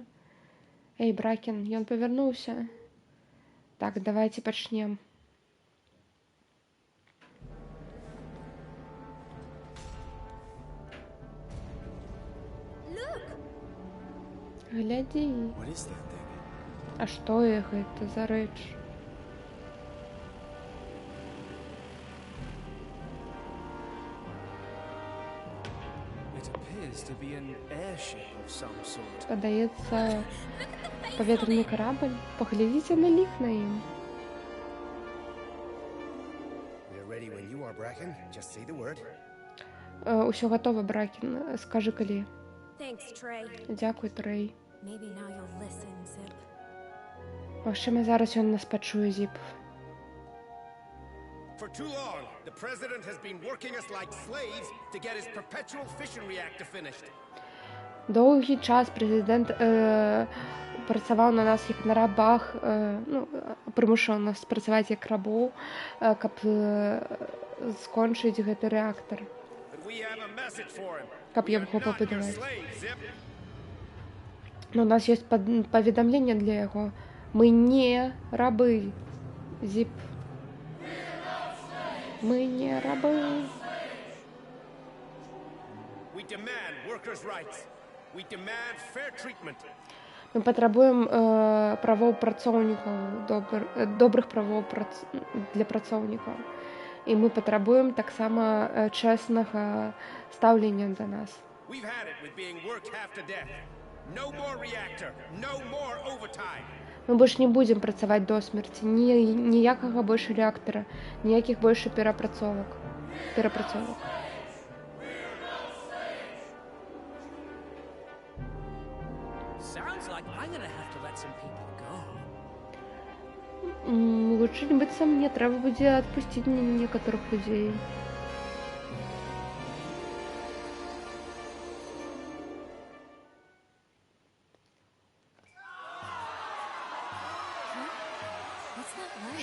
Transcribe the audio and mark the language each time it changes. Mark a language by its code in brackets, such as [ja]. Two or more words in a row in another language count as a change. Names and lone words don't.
[be] Эй, Бракен, ён павярнуўся. Так, давайте пачнем. Глядзі. [en] What is that thing? [be] А што гэта за рэч? [en] It appears to be an airship of some sort. [be] Падаецца, паветраны карабль. Паглядзіце на лік на ім. [en] We're ready when you are, Bracken. Just say the word. [be] Усё гатова, Бракен. Скажы, калі. [en] Thanks, Trey. [be] Дзякуй, Трэй. [en] Maybe now you'll listen, Zip. [be] Магчыма, зараз ён нас пачуе, Зіп. [en] For too long, the president has been working us like slaves to get his perpetual fission reactor finished. [be] Доўгі час прэзідэнт працаваў на нас як на рабах, прымушаў нас працаваць як рабоў, каб скончыць гэты рэактар, [en] But we have a message for him. [be] каб [en] We're [be] яго [en] not your [be] пабудаваць. [en] slaves, Zip. [be] Но у нас ёсць паведамленне для яго. Мы не рабы, Зіп. Мы не рабы. [en] We demand workers' rights. We demand fair treatment. [be] Мы патрабуем правоў працоўнікаў, добрых правоў для працоўнікаў. І мы патрабуем таксама чэснага стаўлення да нас. [en] We've had it with being worked half to death. No more reactor. No more overtime. [be] Мы больш не будзем працаваць до смерці. Ніякага больш рэактара, ніякіх больш перапрацовак. [en] Sounds like I'm gonna have to let some people go. [be] Лучше быццам мне трэба будзе адпусціць некаторых людзей. [en] What's that like?